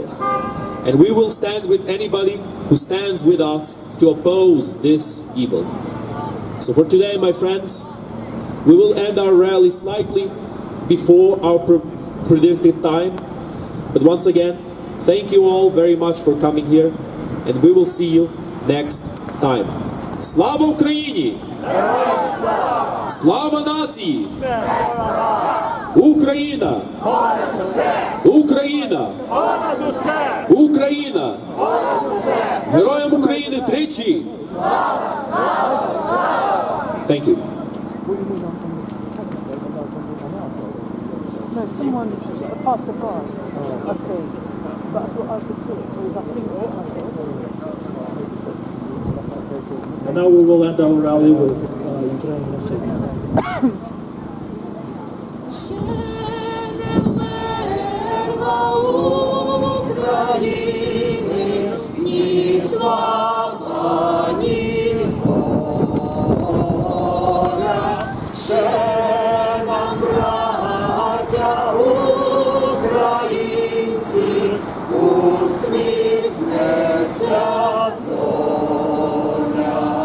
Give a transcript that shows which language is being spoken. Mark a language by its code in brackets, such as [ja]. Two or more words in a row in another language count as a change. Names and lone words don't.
[en] And we will stand with anybody who stands with us to oppose this evil. So for today, my friends, we will end our rally slightly before our predicted time. But once again, thank you all very much for coming here, and we will see you next time. [uk] Слава Україні! Слава нації! Україна! Україна! Україна! Героям України тричі! [en] Thank you. No, someone passed the car, I think. That's what I could see. I think And now we will end our rally with Ukrainian music. [uk] Ще не вмерла України ні слава, ні воля. Ще нам, браття українці, усміхнеться доля.